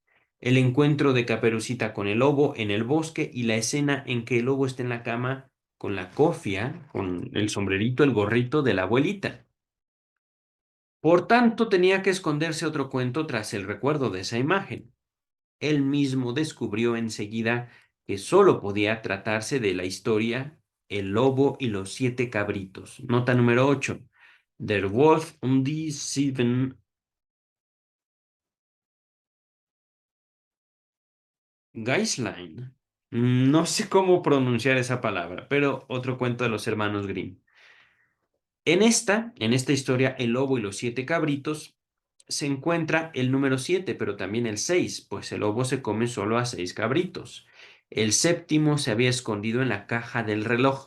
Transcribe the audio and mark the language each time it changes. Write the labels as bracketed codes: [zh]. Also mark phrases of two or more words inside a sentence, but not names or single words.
[es] El encuentro de Caperucita con el lobo en el bosque y la escena en que el lobo está en la cama con la cofia, con el sombrerito, el gorrito de la abuelita. Por tanto, tenía que esconderse otro cuento tras el recuerdo de esa imagen. Él mismo descubrió enseguida que solo podía tratarse de la historia El lobo y los 7 cabritos. Nota número 8. [de] Der Wolf und die sieben Geislein. [es] No sé cómo pronunciar esa palabra, pero otro cuento de los hermanos Grimm. En esta historia, El lobo y los 7 cabritos, se encuentra el número 7, pero también el 6, pues el lobo se come solo a 6 cabritos. El séptimo se había escondido en la caja del reloj.